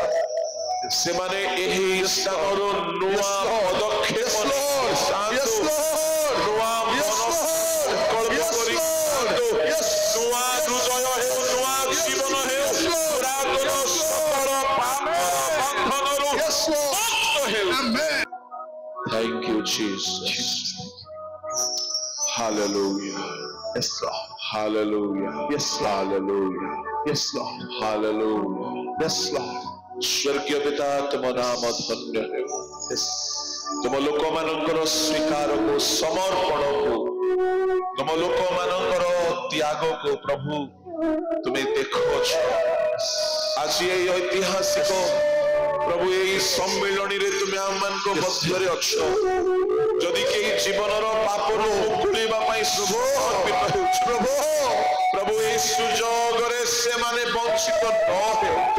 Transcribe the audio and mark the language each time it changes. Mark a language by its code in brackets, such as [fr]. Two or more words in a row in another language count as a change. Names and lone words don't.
[or] ସେ ମାନେ ଏହି ସ୍ଥାନର ନୂଆ ପଦକ୍ଷେପ ନୂଆ ସଂକଳ୍ପ କରି ନୂଆ ହୃଦୟ ହେଉ, ନୂଆ ଜୀବନ ହେଉ, ପୁରାତନ ସକଳ ପାପ ବନ୍ଧନରୁ ମୁକ୍ତ ହେଉ। [en] Thank you Jesus. Hallelujah. yes, Lord, Hallelujah. yes, Lord, Hallelujah. yes, Lord, Hallelujah. yes, Lord, [or] ସ୍ୱର୍ଗୀୟ ପିତା ତୁମ ନାମ ଧନ୍ୟ ହେଉ। [en] yes, [or] ତୁମ ଲୋକ ମାନଙ୍କର ସ୍ୱୀକାର କୁ ସମର୍ପଣ କୁ, ତୁମ ଲୋକ ମାନଙ୍କର ତ୍ୟାଗ ଆଗକୁ ପ୍ରଭୁ ତୁମେ ଦେଖୁଅଛ। ଆଜି ଏହି ଐତିହାସିକ ପ୍ରଭୁ ଏହି ସମ୍ମିଳନୀରେ ତୁମେ ଆମମାନଙ୍କ ମଧ୍ୟରେ ଅଛ। ଯଦି କେହି ଜୀବନର ପାପରୁ ମୁକୁଳିବା ପାଇଁ ସମର୍ପିତ ହେଉଛି ପ୍ରଭୁ ଏହି ସୁଯୋଗରେ ସେମାନେ ବଞ୍ଚିତ ନ ହେଉନ୍ତୁ।